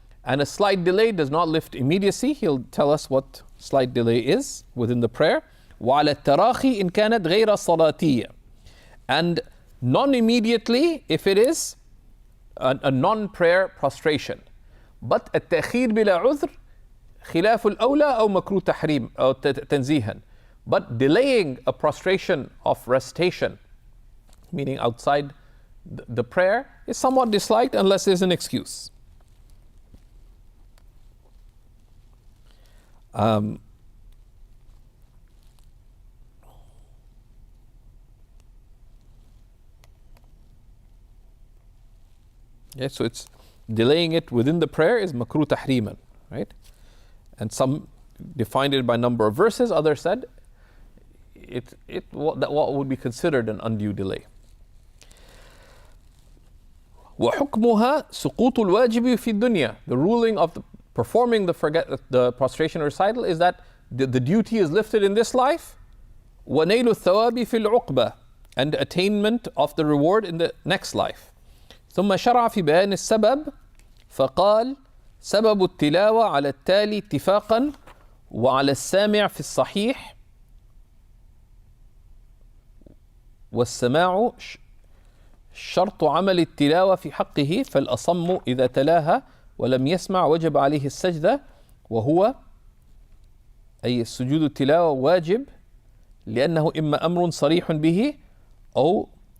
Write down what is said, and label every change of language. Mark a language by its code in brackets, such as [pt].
[en] And a slight delay does not lift immediacy. He'll tell us what slight delay is within the prayer. [ar] وعلى التراخي إن كانت غير صلاتية, [en] and non-immediately if it is a non-prayer prostration. But [ar] التأخير بلا عذر خلاف الأولى أو مكروه تحريم أو تنزيها. [en] But delaying a prostration of recitation, meaning outside the prayer, is somewhat disliked unless there's an excuse. So it's delaying it within the prayer is makruh tahriman, right? And some defined it by number of verses. Others said what would be considered an undue delay. [ar] وحكمها سقوط الواجب في الدنيا. [en] The ruling of performing the prostration recital is that the duty is lifted in this life. [ar] ونيل الثواب في العقبة, [en] and attainment of the reward in the next life. [ar] ثم شرع في بيان السبب فقال سبب التلاوة على التالي اتفاقا وعلى السامع في الصحيح والسماع شرط عمل التلاوة في حقه فالأصم إذا تلاها ولم يسمع وجب عليه السجدة وهو أي سجود التلاوة واجب لأنه إما أمر صريح به أو